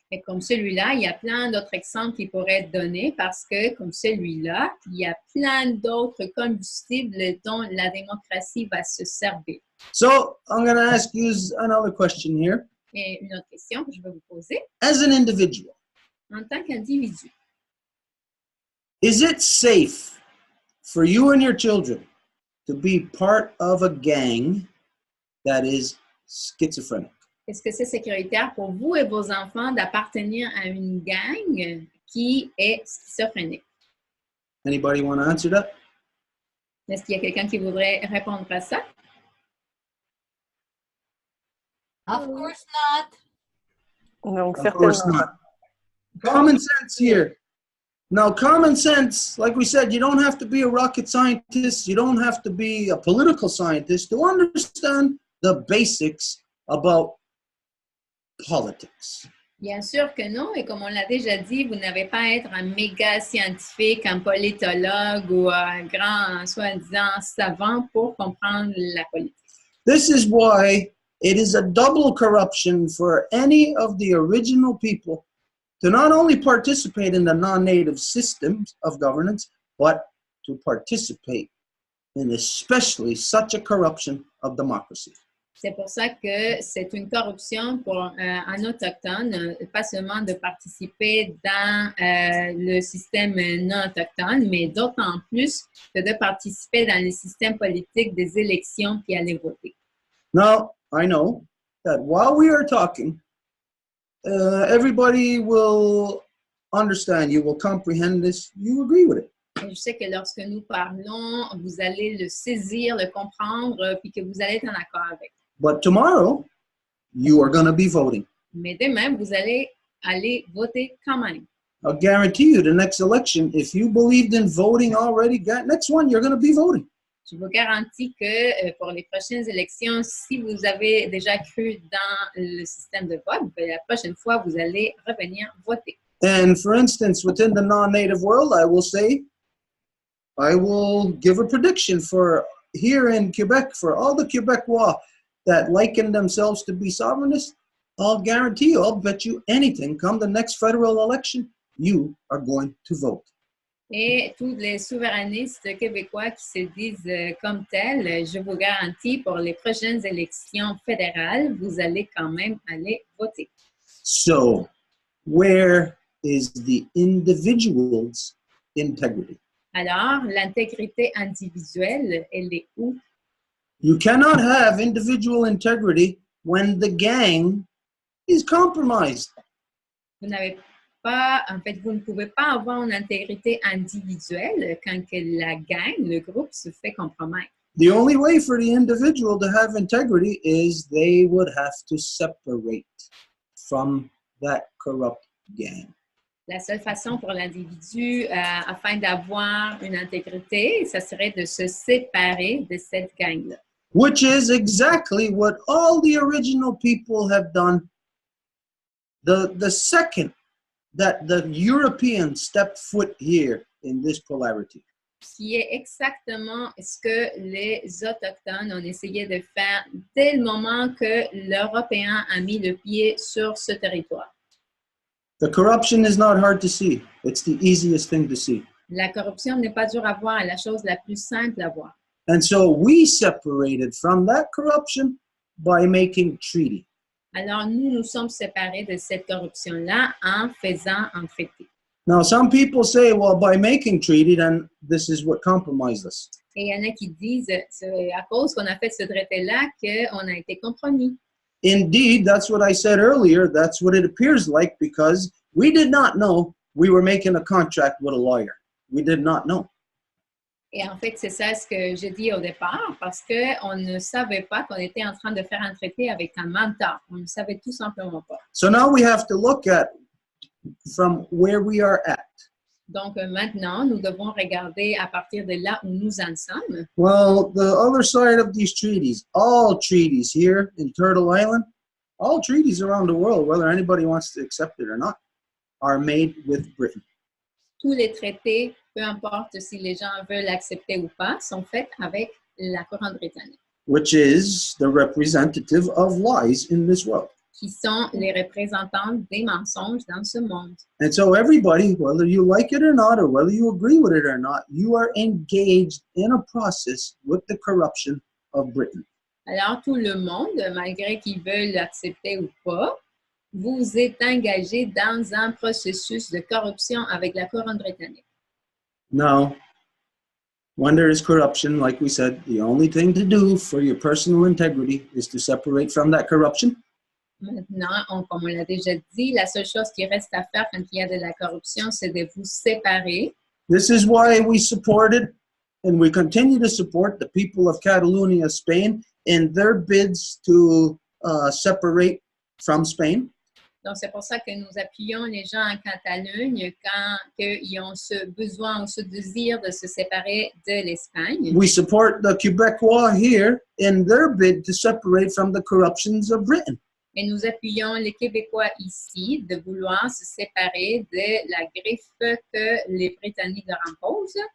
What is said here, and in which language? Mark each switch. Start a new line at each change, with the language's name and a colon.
French: Et comme celui-là, il y a plein d'autres exemples qui pourraient être donnés parce que, comme celui-là, il y a plein d'autres combustibles dont la démocratie va se servir.
English: So, I'm going to ask you another question here.
French: Et une autre question que je vais vous poser.
English: As an individual,
French: En tant qu'individu,
English: is it safe for you and your children to be part of a gang that is schizophrenic?
French: est-ce que c'est sécuritaire pour vous et vos enfants d'appartenir à une gang qui est schizophrénique?
English: Anybody want to answer that?
French: Est-ce qu'il y a quelqu'un qui voudrait répondre à ça?
English: Of course not.
French: Donc,
English: Of course
French: certainement.
English: not. Common sense here. Now, common sense, like we said, you don't have to be a rocket scientist. You don't have to be a political scientist to understand the basics about politics.
French: Bien sûr que non, et comme on l'a déjà dit, vous n'avez pas à être un méga scientifique, un politologue ou un grand, soi-disant, savant pour comprendre la politique.
English: This is why it is a double corruption for any of the original people to not only participate in the non-native systems of governance, but to participate in especially such a corruption of democracy.
French: C'est pour ça que c'est une corruption pour un autochtone, pas seulement de participer dans le système non autochtone, mais d'autant plus que de participer dans le système politique des élections puis aller voter.
English: Now, I know that while we are talking, everybody will understand, you will comprehend this, you agree with it.
French: Et je sais que lorsque nous parlons, vous allez le saisir, le comprendre, puis que vous allez être en accord avec.
English: But tomorrow, you are going to be voting.
French: Mais demain, vous allez aller voter quand même.
English: I'll guarantee you the next election, if you believed in voting already, next one, you're going to be voting.
French: Je vous garantis que pour les prochaines élections, si vous avez déjà cru dans le système de vote, la prochaine fois, vous allez revenir voter.
English: And for instance, within the non-native world, I will give a prediction for here in Quebec, for all the Quebecois that liken themselves to be sovereignists. I'll guarantee you, I'll bet you anything, come the next federal election, you are going to vote.
French: Et tous les souverainistes québécois qui se disent comme tels, je vous garantis, pour les prochaines élections fédérales, vous allez quand même aller voter.
English: So, where is the individual's integrity?
French: Alors, l'intégrité individuelle, elle est où?
English: You cannot have individual integrity when the gang is compromised.
French: Vous n'avez pas, en fait, vous ne pouvez pas avoir une intégrité individuelle quand que la gang, le groupe, se fait compromettre.
English: The only way for the individual to have integrity is they would have to separate from that corrupt gang.
French: La seule façon pour l'individu, afin d'avoir une intégrité, ça serait de se séparer de cette gang-là.
English: Which is exactly what all the original people have done. The second that the Europeans stepped foot here in this polarity.
French: Qui est exactement ce que les Autochtones ont essayé de faire dès le moment que l'Européen a mis le pied sur ce territoire.
English: The corruption is not hard to see. It's the easiest thing to see.
French: La corruption n'est pas dure à voir, est la chose la plus simple à voir.
English: And so we separated from that corruption by making treaty.
French: Alors, nous sommes séparés de cette corruption-là en faisant un traité.
English: Now, some people say, well, by making treaty, then this is what compromised us.
French: Et il y en a qui disent, c'est à cause qu'on a fait ce traité-là qu'on a été compromis.
English: Indeed, that's what I said earlier. That's what it appears like because we did not know we were making a contract with a lawyer. We did not know.
French: Et en fait, c'est ça ce que j'ai dit au départ, parce qu'on ne savait pas qu'on était en train de faire un traité avec un mentor. On ne savait tout simplement pas.
English: So now we have to look at from where we are at.
French: Donc maintenant, nous devons regarder à partir de là où nous en sommes.
English: Well, the other side of these treaties, all treaties here in Turtle Island, all treaties around the world, whether anybody wants to accept it or not, are made with Britain.
French: Tous les traités, peu importe si les gens veulent l'accepter ou pas, sont faits avec la couronne britannique,
English: Which is the representative of lies in this world.
French: qui sont les représentants des mensonges dans ce monde.
English: And so everybody, whether you like it or not, or whether you agree with it or not, you are engaged in a process with the corruption of Britain.
French: Alors, tout le monde, malgré qu'ils veulent l'accepter ou pas, vous êtes engagé dans un processus de corruption avec la couronne britannique.
English: Now, when there is corruption, like we said, the only thing to do for your personal integrity is to separate from that corruption.
French: Maintenant, comme on l'a déjà dit, la seule chose qui reste à faire quand il y a de la corruption, c'est de vous séparer.
English: This is why we supported and we continue to support the people of Catalonia, Spain, in their bids to separate from Spain.
French: Donc, c'est pour ça que nous appuyons les gens en Catalogne quand ils ont ce besoin ou ce désir de se séparer de l'Espagne.
English: We support the Quebecois here in their bid to separate from the corruptions of Britain.
French: Et nous appuyons les Québécois ici de vouloir se séparer de la griffe que les Britanniques leur imposent.